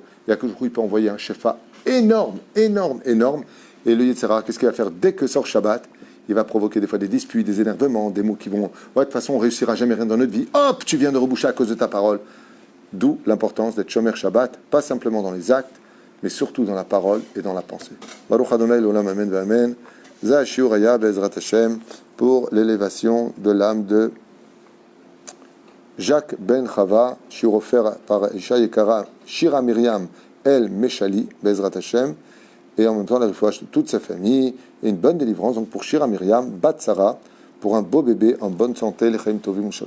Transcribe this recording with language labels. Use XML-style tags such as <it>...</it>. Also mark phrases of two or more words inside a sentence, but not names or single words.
<fr>Il y a que il peut envoyer un shefa énorme, et le Yetzirah, qu'est-ce qu'il va faire dès que sort Shabbat? Il va provoquer des fois des disputes, des énervements, des mots qui vont... Ouais, de toute façon, on ne réussira jamais rien dans notre vie. Hop, tu viens de reboucher à cause de ta parole. D'où l'importance d'être</fr> <he>שומר שבת,</he> <fr>pas simplement dans les actes, mais surtout dans la parole et dans la pensée.</fr> <he>ברוך ה' לעולם אמן ואמן. זה שיעור היה בעזרת השם</he> <fr>pour l'élévation de l'âme de</fr> <he>Jacques Ben Chava, shiur</he> <fr>offert par</fr> <he>אשה יקרה, Shira Miriam El Meshali בעזרת השם,</he> <fr>et en même temps la réfouach de toute sa famille, et une bonne délivrance donc pour Shira Miriam, Bat Sarah, pour un beau bébé en bonne santé,</fr> <he>לחיים טובים ושלום.</he>